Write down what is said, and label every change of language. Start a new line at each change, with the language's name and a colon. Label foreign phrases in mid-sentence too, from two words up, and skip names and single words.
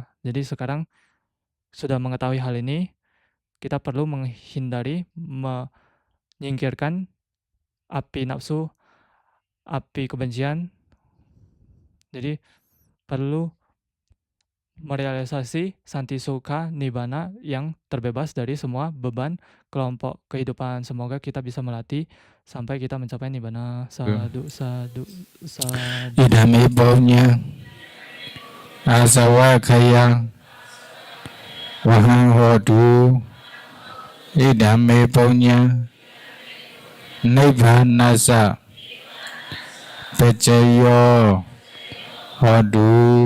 Indonesian: Jadi sekarang sudah mengetahui hal ini, kita perlu menghindari, menyingkirkan api nafsu, api kebencian. Jadi perlu merealisasi
Pali: santi sukha nibbana
Indonesian: yang terbebas dari semua beban kelompok kehidupan. Semoga kita bisa melatih sampai kita mencapai nibbana.
Pali: Sadu, sadu, sadu. Idame baunya asawa kaya wahang hodu. Idame baunya nibbanasa pecayo hodu.